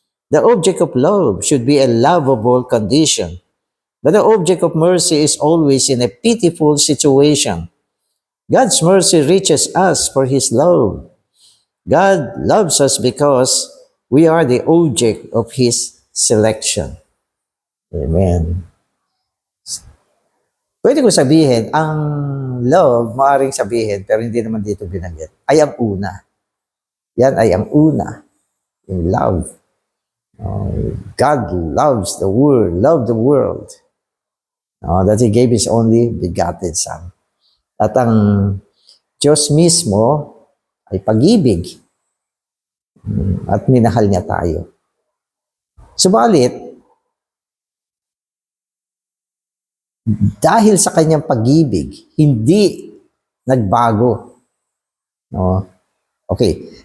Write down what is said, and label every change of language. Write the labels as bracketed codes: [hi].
[en] The object of love should be a lovable condition, but the object of mercy is always in a pitiful situation. God's mercy reaches us for His love. God loves us because we are the object of His selection. Amen. [tl] Pwede ko sabihin, ang love, maaaring sabihin, pero hindi naman dito binanggit, ay ang una. Yan ay ang una. Yung love. [en] God loves the world, loved the world. That He gave His only begotten Son. [tl] At ang Diyos mismo ay pag-ibig. At minahal niya tayo. Subalit, dahil sa kanyang pag-ibig, hindi nagbago. No? Okay.